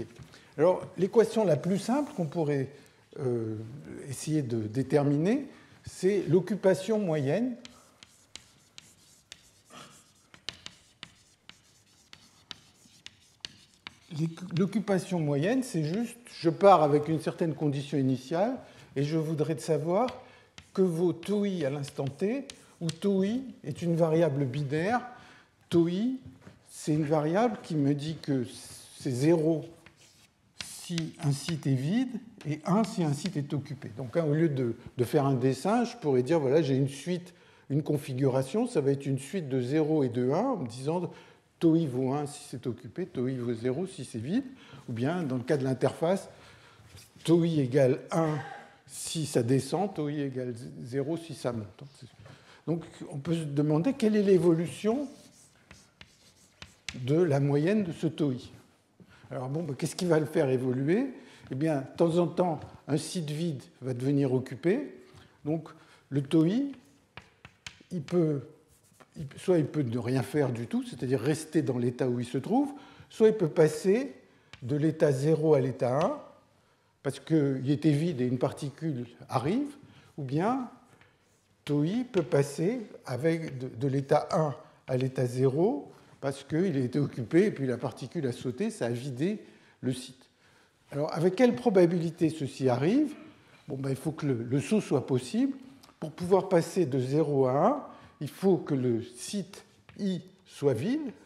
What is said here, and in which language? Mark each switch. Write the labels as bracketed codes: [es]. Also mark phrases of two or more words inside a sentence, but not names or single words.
[fr] Alors, l'équation la plus simple qu'on pourrait essayer de déterminer, c'est l'occupation moyenne L'occupation moyenne, c'est juste, je pars avec une certaine condition initiale et je voudrais savoir que vaut tau i à l'instant t, où tau i est une variable binaire. Tau i, c'est une variable qui me dit que c'est 0 si un site est vide et 1 si un site est occupé. Donc au lieu de faire un dessin, je pourrais dire, voilà, j'ai une suite, une configuration, ça va être une suite de 0 et de 1, en me disant tau i vaut 1 si c'est occupé, tau i vaut 0 si c'est vide, ou bien dans le cas de l'interface, tau i égale 1 si ça descend, tau i égale 0 si ça monte. Donc on peut se demander quelle est l'évolution de la moyenne de ce tau i. Alors bon, qu'est-ce qui va le faire évoluer? Eh bien, de temps en temps, un site vide va devenir occupé. Donc le tau i, soit il peut ne rien faire du tout, c'est-à-dire rester dans l'état où il se trouve, soit il peut passer de l'état 0 à l'état 1, parce qu'il était vide et une particule arrive, ou bien tau i peut passer de l'état 1 à l'état 0, parce qu'il a été occupé et puis la particule a sauté, ça a vidé le site. Alors, avec quelle probabilité ceci arrive? Bon, il faut que le saut soit possible. Pour pouvoir passer de 0 à 1, il faut que le site I soit vide.